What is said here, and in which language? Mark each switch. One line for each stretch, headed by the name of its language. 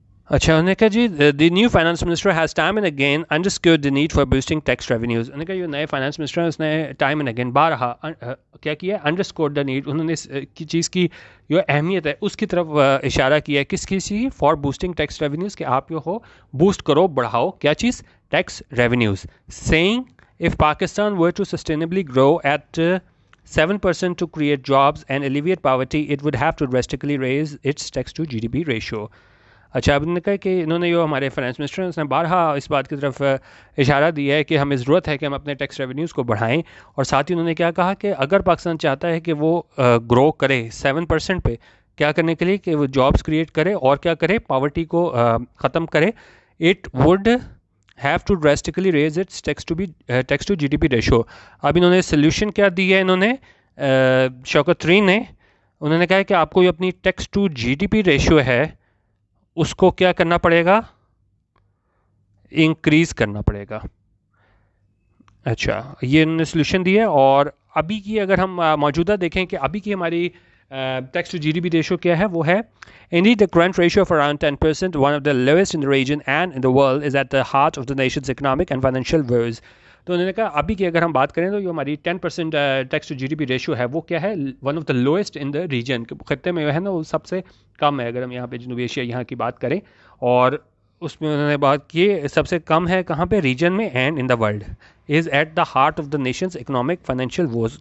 Urdu: اچھا انہوں نے کہا جی
English: The new finance minister has time and again understood the need for boosting tax revenues.
Urdu: انہوں نے کہا جو نئے فائنانس منسٹر ہیں اس نے
English: time and again
Urdu: بارہا کیا کیا ہے انڈرسکورڈ دا نیڈ، انہوں نے اس کی چیز کی جو اہمیت ہے اس کی طرف اشارہ کیا ہے. کس کی؟
English: for boosting tax revenues,
Urdu: کہ آپ جو ہو بوسٹ کرو بڑھاؤ کیا چیز، tax revenues.
English: Seeing if Pakistan were to sustainably grow at 7% to create jobs and alleviate poverty, it would have to drastically raise its tax to GDP ratio.
Urdu: اچھا اب نے کہا کہ انہوں نے جو ہمارے فائنانس منسٹر ہیں اس نے بارہا اس بات کی طرف اشارہ دیا ہے کہ ہمیں ضرورت ہے کہ ہم اپنے ٹیکس ریونیوز کو بڑھائیں. اور ساتھ ہی انہوں نے کیا کہا کہ اگر پاکستان چاہتا ہے کہ وہ گرو کرے 7% پہ، کیا کرنے کے لیے کہ وہ جابس کریٹ کرے اور کیا کرے پاورٹی کو ختم کرے،
English: It would have to drastically raise its tax to GDP ratio.
Urdu: اب انہوں نے سلیوشن کیا دی ہے، انہوں نے شوکت ترین نے انہوں نے کہا کہ آپ کو یہ اپنی tax to جی D P ratio ہے اس کو کیا کرنا پڑے گا، انکریز کرنا پڑے گا. اچھا یہ انہوں نے سلیوشن دی ہے. اور ابھی کی اگر ہم موجودہ دیکھیں کہ ابھی کی ہماری tax to جی D P ratio کیا ہے، وہ ہے
English: indeed the current ratio of around 10%, one of the lowest in the region and in the world, is at the heart of the nation's economic and financial woes.
Urdu: تو انہوں نے کہا ابھی کی اگر ہم بات کریں تو جو ہماری 10% tax to جی D P ratio ہے وہ کیا ہے،
English: one of the lowest in the region,
Urdu: خطے میں جو ہے نا وہ سب سے کم ہے. اگر ہم یہاں پہ جنوبی ایشیا یہاں کی بات کریں، اور اس میں انہوں نے بات کی سب سے کم ہے کہاں پہ، ریجن میں
English: And in the world, is at the heart of the nation's economic financial woes.